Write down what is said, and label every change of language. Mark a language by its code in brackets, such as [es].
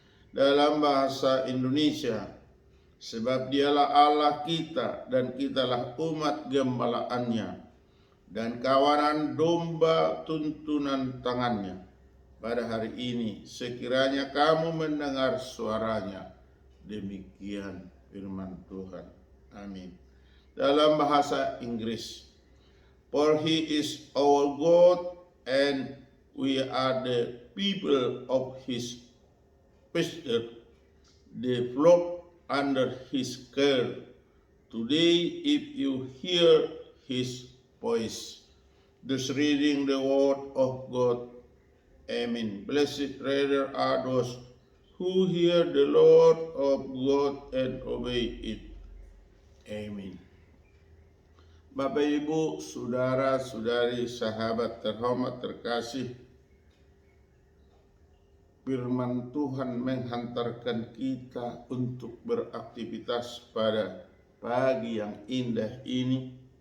[id] Dalam bahasa Indonesia, sebab dialah Allah kita dan kitalah umat gembalaannya dan kawanan domba tuntunan tangannya. Pada hari ini sekiranya kamu mendengar suaranya. Demikian firman Tuhan. Amin. Dalam bahasa Inggris, [en] for He is our God and we are the people of His pasture, the flock under His care. Today, if you hear His voice. Thus reading the word of God. Amen. Blessed rather are those who hear the Lord of God and obey it. Amen. [id] Bapak, Ibu, saudara-saudari, sahabat terhormat terkasih, firman Tuhan menghantarkan kita untuk beraktivitas pada pagi yang indah ini,